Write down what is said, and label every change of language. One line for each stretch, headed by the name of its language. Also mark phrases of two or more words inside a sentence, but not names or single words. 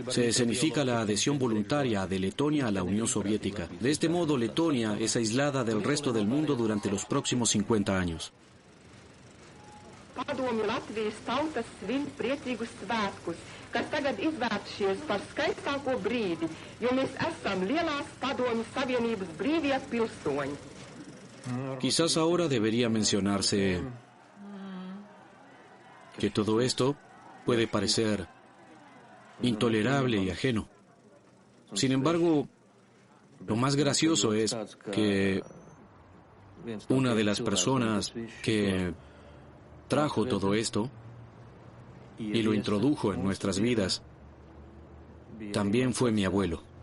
Spanish: Se escenifica la adhesión voluntaria de Letonia a la Unión Soviética. De este modo, Letonia es aislada del resto del mundo durante los próximos 50 años.
Latvian: Padomju Latvijas tautas svin priecīgus svētkus, kas tagad izvērtušies par skaistāko brīdi, jo mēs esam lielās Padomju Savienības brīvie pilsoņi.
Spanish: Quizás ahora debería mencionarse que todo esto puede parecer intolerable y ajeno. Sin embargo, lo más gracioso es que una de las personas que trajo todo esto y lo introdujo en nuestras vidas también fue mi abuelo.